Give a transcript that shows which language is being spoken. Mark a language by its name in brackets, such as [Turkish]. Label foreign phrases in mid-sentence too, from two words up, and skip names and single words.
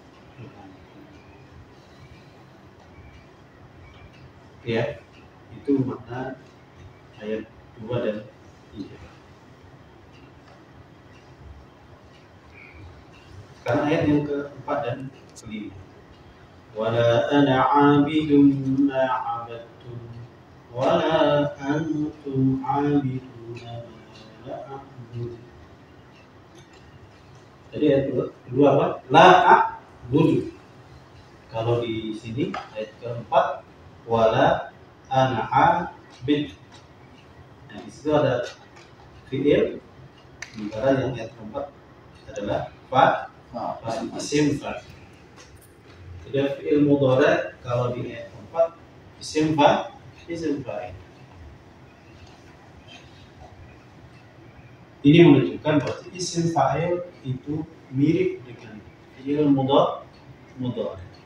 [Indonesian] Ya, itu makna ayat 2 dan 3. Sekarang ayat yang keempat dan kelima. [Arabic] ولا أنا عابد ما عبدتم ولا أنتم عابدون ما أعبد. [Indonesian] Jadi ayat kedua apa? [Arabic] لا أعبد. [Indonesian] Kalau di sini ayat keempat [Arabic] ولا أنا عابد. [Indonesian] Nah, di situ ada fi'il, sementara yang ayat keempat adalah [Arabic] اسم فاعل. [Indonesian] Jadi [Arabic] فعل مضارع' [Indonesian] kalau di ayat keempat [Arabic] اسم فاعل. [Indonesian] Ini menunjukkan bahwa [Arabic] اسم فاعل [Indonesian] itu mirip dengan [Arabic] فعل مضارع'.